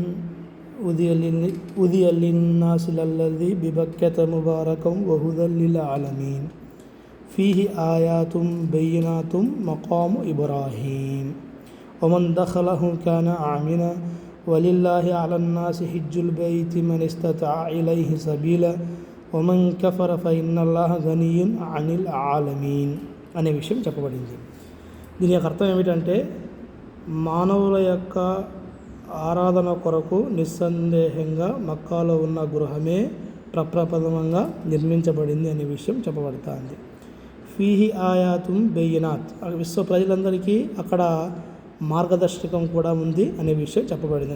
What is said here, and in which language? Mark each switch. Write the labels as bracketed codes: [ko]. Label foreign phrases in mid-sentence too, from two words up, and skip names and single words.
[ar] وضع للناس للذي ببكة مباركا وهدى للعالمين فيه آيات بينات مقام إبراهيم ومن دخله كان آمنا ولله على الناس حج البيت من استطاع إليه سبيلا ومن كفر فإن الله غني عن العالمين [te] అనే విషయం చెప్పబడింది. దీని యొక్క అర్థం ఏమిటంటే, మానవుల యొక్క ఆరాధన కొరకు నిస్సందేహంగా మక్కాలో ఉన్న గృహమే ప్రప్రథమంగా నిర్మించబడింది అనే విషయం చెప్పబడుతుంది. [ar] فيه آيات بينات, [te] విశ్వ ప్రజలందరికీ అక్కడ మార్గదర్శకం కూడా ఉంది అనే విషయం చెప్పబడింది.